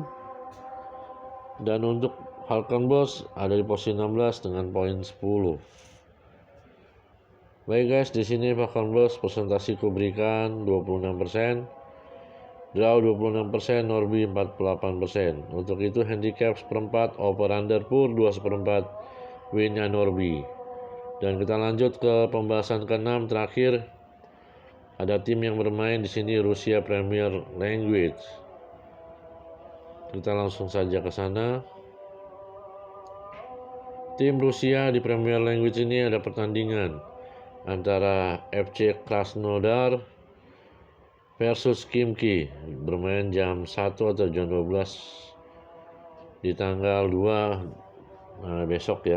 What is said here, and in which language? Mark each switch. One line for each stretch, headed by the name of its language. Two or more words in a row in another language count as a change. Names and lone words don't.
Indonesian: Dan untuk Falkenberg ada di posisi 16 dengan poin 10. Baik guys, di sini Falkenberg presentasi kuberikan 26%, draw 26%, Norrby 48%. Untuk itu handicap seperempat,
English: over under
Indonesian: pur 2/4, winnya Norrby. Dan kita lanjut ke pembahasan ke-6 terakhir. Ada tim yang bermain di sini Rusia Premier League. Kita langsung saja ke sana. Tim Rusia di Premier League ini ada pertandingan antara FC Krasnodar versus Khimki, bermain jam 1 atau jam 12 di tanggal 2 besok ya.